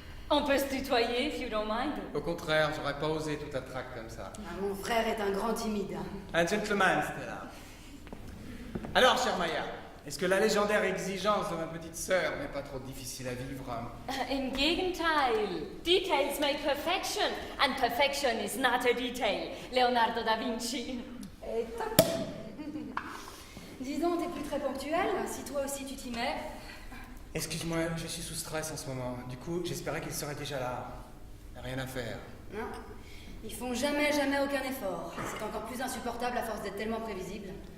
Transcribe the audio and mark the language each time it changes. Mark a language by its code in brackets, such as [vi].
[fr] On peut se tutoyer, [en] if you don't mind. [fr] Au contraire, j'aurais pas osé tout un trac comme ça. Ah, mon frère est un grand timide. Un gentleman, Stella. Alors, chère Maya, est-ce que la légendaire exigence de ma petite sœur n'est pas trop difficile à vivre? [de] Im Gegenteil. [en] Details make perfection, and perfection is not a detail. Leonardo da Vinci. [fr] Et top. Dis donc, t'es plus très ponctuel. Si toi aussi tu t'y mets. Excuse-moi, je suis sous stress en ce moment. Du coup, j'espérais qu'il serait déjà là. Y a rien à faire. Non. Ils font jamais aucun effort. C'est encore plus insupportable à force d'être tellement prévisible.